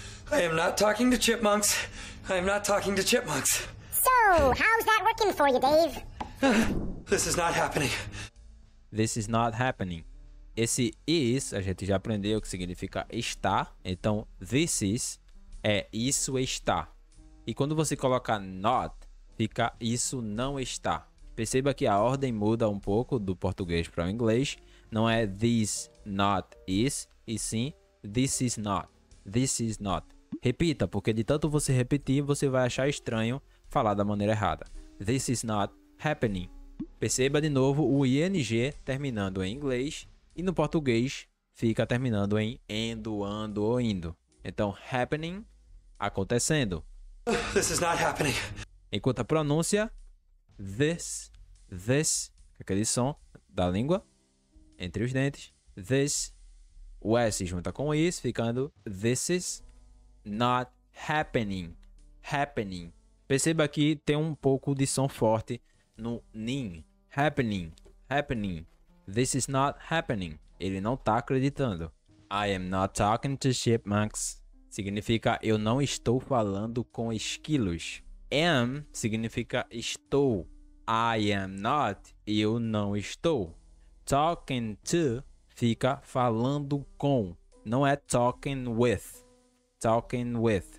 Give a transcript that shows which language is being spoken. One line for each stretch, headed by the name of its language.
English: I am not talking to chipmunks. I am not talking to chipmunks. So, how's that working for you, Dave? This is not happening. This is not happening.
Portuguese: Esse is, a gente já aprendeu que significa está. Então,
English: this is
Portuguese: é isso está. E quando você coloca not, fica isso não está. Perceba que a ordem muda um pouco do português para o inglês. Não é
English: this not is,
Portuguese: e sim
English: this is not. This is not.
Portuguese: Repita, porque de tanto você repetir, você vai achar estranho falar da maneira errada.
English: This is not happening.
Portuguese: Perceba de novo o ing terminando em inglês e no português fica terminando em endo, ando ou indo. Então, happening, acontecendo.
English: This is not happening.
Portuguese: Enquanto a pronúncia, this, aquele som da língua entre os dentes.
English: This,
Portuguese: o S junta com
English: is,
Portuguese: ficando
English: this is not happening. happening.
Portuguese: Perceba que tem um pouco de som forte no nin.
English: Happening, happening. This is not happening.
Portuguese: Ele não tá acreditando.
English: I am not talking to chipmunks.
Portuguese: Significa eu não estou falando com esquilos.
English: Am
Portuguese: significa estou.
English: I am not.
Portuguese: Eu não estou.
English: Talking to
Portuguese: fica falando com. Não é
English: talking with. Talking with.